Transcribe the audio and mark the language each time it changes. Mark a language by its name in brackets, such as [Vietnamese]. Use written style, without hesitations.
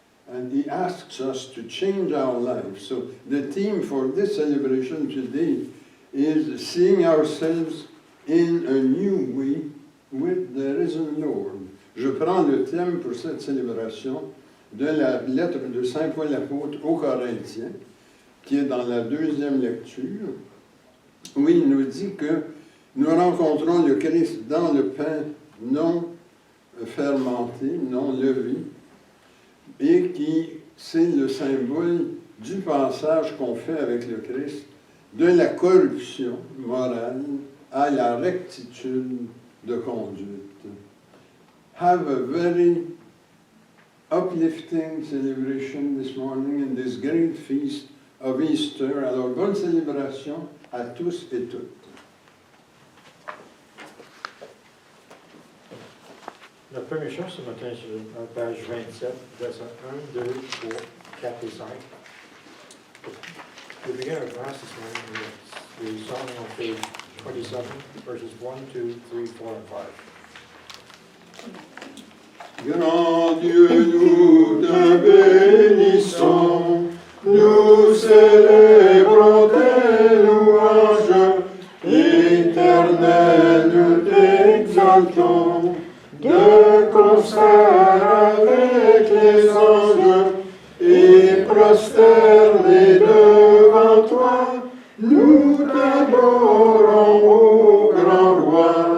[English] And he asks us to change our lives. So the theme for this celebration today is seeing ourselves in a new way with the risen Lord. [French] Je prends le thème pour cette célébration de la lettre de Saint Paul l'apôtre aux Corinthiens, qui est dans la deuxième lecture, où il nous dit que nous rencontrons le Christ dans le pain non fermenté, non levé, et qui, c'est le symbole du passage qu'on fait avec le Christ de la corruption morale à la rectitude de conduite. [English] Have a very uplifting celebration this morning in this great feast of Easter. [French] Alors, bonne célébration à tous et toutes. Notre première chose ce matin, sur la page 27, versets 1, 2, 3, 4 et 5. [English] We begin our class this morning with the song on page 27, verses 1, 2, 3, 4, and 5. [French] Grand Dieu, nous te bénissons, nous célébrons tes louanges, éternel, nous t'exaltons, de concert avec les anges, et prosternés devant toi, nous t'adorons, ô grand roi.